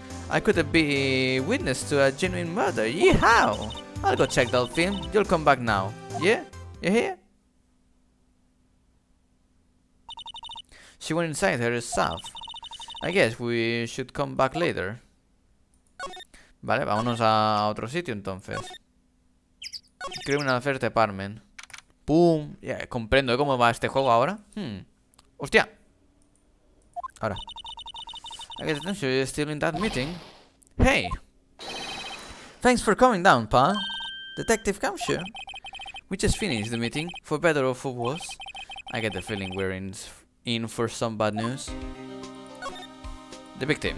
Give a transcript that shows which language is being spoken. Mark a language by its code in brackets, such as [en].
[en] I could be witness to a genuine murder. Yeehaw! I'll go check that film. You'll come back now. Yeah? You hear? She went inside her stuff. I guess we should come back later. [es] Vale, vámonos a otro sitio entonces. [en] Criminal Affairs Department. ¡Pum! [es] Yeah, comprendo cómo va este juego ahora. ¡Hostia! Ahora. [en] I guess Attention is still in that meeting. Hey! Thanks for coming down, pal. Detective Kamshu. We just finished the meeting, for better or for worse. I get the feeling we're in for some bad news. The victim.